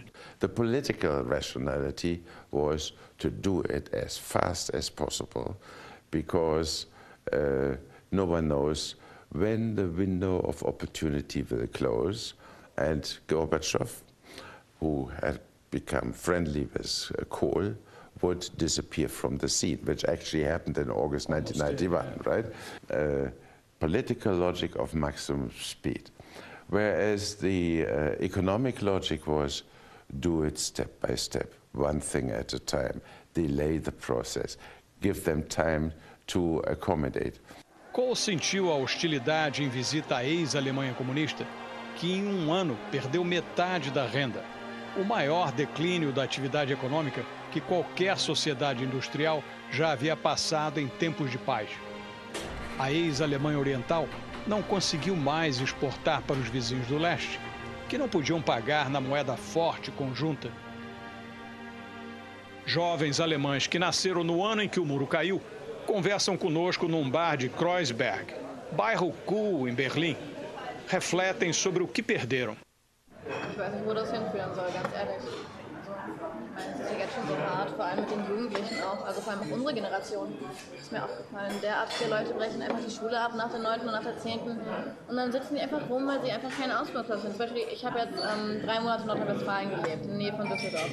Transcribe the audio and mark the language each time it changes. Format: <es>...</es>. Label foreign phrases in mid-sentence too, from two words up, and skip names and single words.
<en>The political rationality was to do it as fast as possible because no one knows when the window of opportunity will close, and Gorbachev, who had become friendly with Kohl, would disappear from the scene, which actually happened in August 1991, right? Political logic of maximum speed. Whereas the economic logic was do it step by step, one thing at a time, delay the process, give them time to accommodate.</en> <pt>Kohl sentiu a hostilidade em visita à ex-Alemanha comunista, que em um ano perdeu metade da renda, o maior declínio da atividade econômica que qualquer sociedade industrial já havia passado em tempos de paz. A ex-Alemanha Oriental não conseguiu mais exportar para os vizinhos do leste, que não podiam pagar na moeda forte conjunta. Jovens alemães que nasceram no ano em que o muro caiu conversam conosco num bar de Kreuzberg, bairro cool em Berlim. Refletem sobre o que perderam.</pt> <de>Ich weiß nicht, wo das hinführen soll, ganz ehrlich. Es ist ja jetzt schon so hart, vor allem mit den Jugendlichen auch, also vor allem auch unsere Generation. Das ist mir aufgefallen. Derart viele Leute brechen einfach die Schule ab nach der 9. und nach der 10. Und dann sitzen die einfach rum, weil sie einfach keine Ausbildungsplatz sind. Zum Beispiel, ich habe jetzt 3 Monate in Nordrhein-Westfalen gelebt, in der Nähe von Düsseldorf.</de>